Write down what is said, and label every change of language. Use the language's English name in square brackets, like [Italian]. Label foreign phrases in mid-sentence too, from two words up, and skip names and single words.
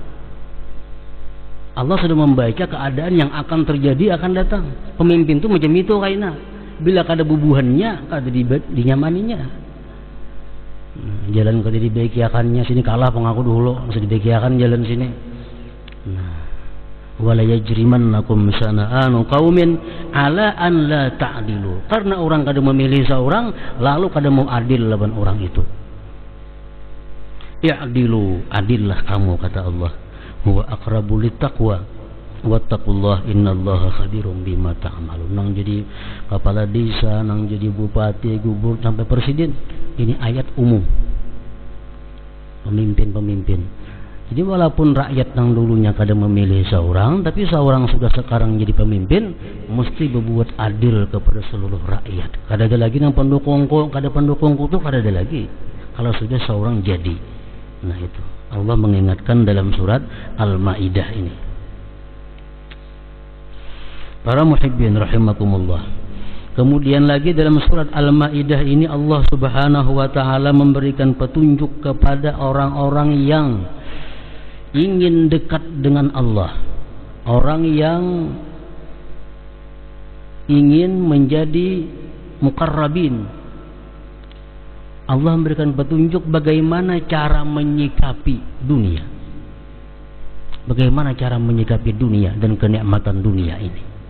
[Indonesian] Allah sudah membaca keadaan yang akan terjadi akan datang. [Banjar] Pemimpin itu macam itu kayaknya. Bila kada bubuhannya, kada dinyamaninya. Jalan kada dibaikiakannya, sini kalah pengaku dulu, masih dibaikiakan jalan sini. Nah, [Arabic] ولا يجرمنكم شنآن قوم على أن لا تعدلوا. [Banjar] Karena orang kada memilih seorang, lalu kada mau adil lawan orang itu. [Indonesian] I'dilu, adillah kamu kata Allah. [Arabic] هو أقرب للتقوى واتقوا الله إن الله خبير بما تعملون. [Banjar] Nang jadi kepala desa, nang jadi bupati, gubernur sampai presiden, ini ayat umum. Pemimpin-pemimpin. Jadi walaupun rakyat nang dulunya kada memilih seorang, tapi seorang sudah sekarang jadi pemimpin, mesti berbuat adil kepada seluruh rakyat. Kada ada lagi nang pendukungku, kada pendukungku tuh kada ada lagi. Kalau sudah seorang jadi. [Indonesian] Nah, itu Allah mengingatkan dalam surat Al-Maidah ini. Para [Arabic] محبين رحمكم الله. [Indonesian] Kemudian lagi dalam surat Al-Maidah ini Allah [Arabic] سبحانه وتعالى [Indonesian] memberikan petunjuk kepada orang-orang yang ingin dekat dengan Allah, orang yang ingin menjadi muqarrabin, Allah memberikan petunjuk bagaimana cara menyikapi dunia, bagaimana cara menyikapi dunia dan kenikmatan dunia ini.